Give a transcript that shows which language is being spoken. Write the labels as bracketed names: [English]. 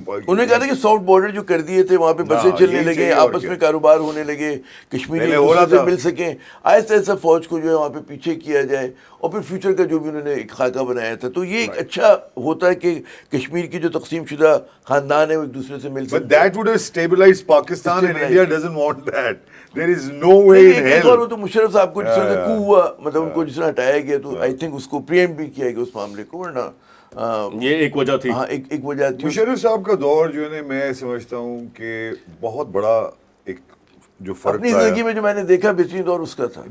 [Urdu] انہوں نے کہا تھا کہ سافٹ بارڈر جو کر دیے تھے, وہاں پہ بسیں چلنے لگے, آپس میں کاروبار ہونے لگے, کشمیری سے مل سکیں, آہستہ آہستہ فوج کو جو ہے وہاں پہ پیچھے کیا جائے, اور پھر فیوچر کا جو بھی انہوں نے ایک خاکہ بنایا تھا. تو یہ ایک اچھا ہوتا ہے کہ کشمیر کی جو تقسیم شدہ خاندان ہے وہ ایک دوسرے سے مل سکتے. [English] But that would have stabilized Pakistan and India doesn't want that. There is no way in hell. [Urdu] اور وہ تو مشرف صاحب کو جس طرح کو ہوا, مطلب ان کو جس طرح ہٹایا گیا, تو [English] I think [Urdu] اس کو پریمپٹ بھی کیا گیا اس معاملے کو, ورنہ یہ ایک وجہ تھی. ہاں ایک وجہ تھی. مشرف صاحب کا دور جو ہے نا, میں سمجھتا ہوں کہ بہت بڑا ایک جو فرق اپنی زندگی میں جو میں نے دیکھا بہترین دور اس کا تھا.